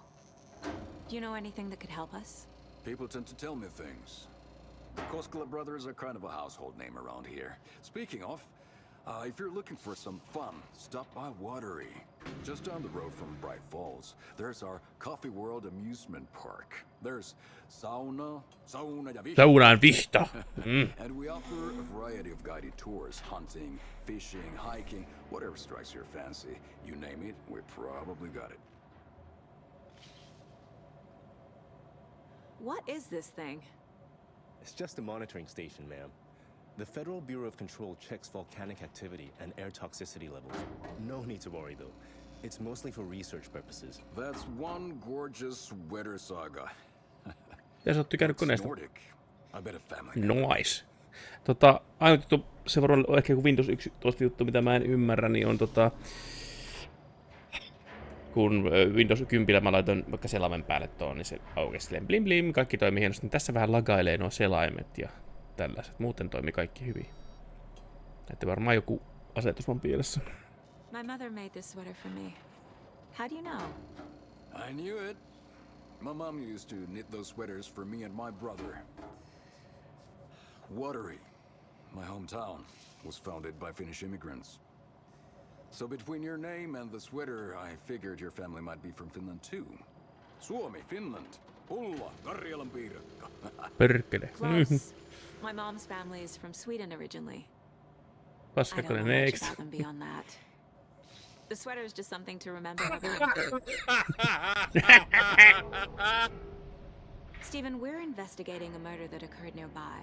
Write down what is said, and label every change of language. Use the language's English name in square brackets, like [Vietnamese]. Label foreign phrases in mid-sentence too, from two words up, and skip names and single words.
[English] Do you know anything that could help us? People tend to tell me things. The Koskela brothers are kind of a household name around here. Speaking of, if you're looking for some fun, stop by Watery. Just down the road from Bright Falls, there's our Coffee World amusement park. [Finnish] There's sauna ja vihta. Saunaan vihta. [English] And we offer a variety of guided tours, hunting, fishing, hiking, whatever strikes your fancy. You name it, we probably got it. What is this thing? It's just a monitoring station, ma'am. The Federal Bureau of Control checks volcanic activity and air toxicity levels. No need to worry, though. It's mostly for research purposes. That's one gorgeous weather saga. [Finnish] Sä oot tykännyt koneesta. [English] Nordic. I bet a family. Nice. [Finnish] Ainut juttu, se varmaan on ehkä joku Windows 11 juttu, mitä mä en ymmärrä, niin on kun Windows 10 mä laitoin vaikka selaimen päälle tuon, niin se aukesi silleen blim blim, kaikki toimii hienosti. Niin tässä vähän lagailee nuo selaimet ja tällaiset. Muuten toimii kaikki hyvin. Että varmaan joku asetus on pielessä. [English] My mother made this sweater for me. How do you know? I knew it. My mom used to knit those sweaters for me and my brother. Watery, my hometown, was founded by Finnish immigrants. So between your name and the sweater, I figured your family might be from Finland too. [Finnish] Suomi, Finland. Hulla, Karjalan piirakka. Perkele. [English] Close. My mom's family is from Sweden originally. I don't know much about them beyond that. The sweater is just something to remember. Stephen, we're investigating a murder that occurred nearby.